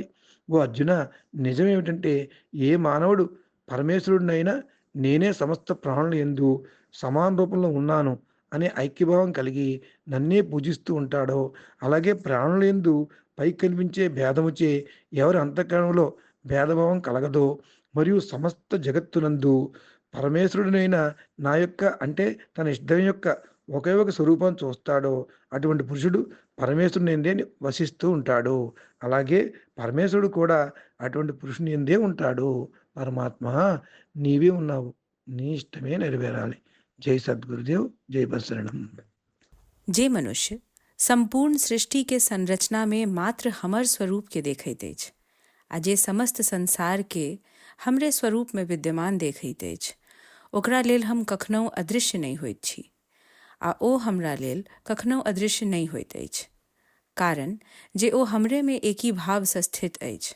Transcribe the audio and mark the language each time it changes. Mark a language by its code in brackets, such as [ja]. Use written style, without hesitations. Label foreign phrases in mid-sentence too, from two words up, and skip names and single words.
[te] ఓ అర్జున, నిజం ఏమిటంటే ఏ మానవుడు పరమేశ్వరుడినైనా నేనే సమస్త ప్రాణుల యందు సమాన రూపంలో ఉన్నాను అనే ఐక్యభావం కలిగి నన్నే పూజిస్తూ ఉంటాడో, అలాగే ప్రాణుల యందు పై కనిపించే భేదముచే ఎవరి అంతఃకరణలో భేదభావం కలగదో మరియు సమస్త జగత్తునందు పరమేశ్వరుడినైన నా యొక్క అంటే తన ఇష్టం యొక్క ఒకే ఒక స్వరూపం చూస్తాడో అటువంటి పురుషుడు పరమేశ్వరుని ఎందే వసిస్తూ ఉంటాడు. అలాగే పరమేశ్వరుడు కూడా అటువంటి పురుషుని ఎందే ఉంటాడు. పరమాత్మ నీవే ఉన్నావు, నీ ఇష్టమే నెరవేరాలి. జై సద్గురుదేవ్, జై బసరణం. [mai] जे मनुष्य संपूर्ण सृष्टि के संरचना में मात्र हमर स्वरूप के देखैत अछि आ जे समस्त संसार के हमरे स्वरूप में विद्यमान देखैत अछि, ओकरा लेल हम कखनहु अदृश्य नहीं होइत छी आ ओ हमरा लेल कखनहु अदृश्य नहीं होइत अछि, कारण जे ओ हमरे में एकी भाव से स्थित अछि।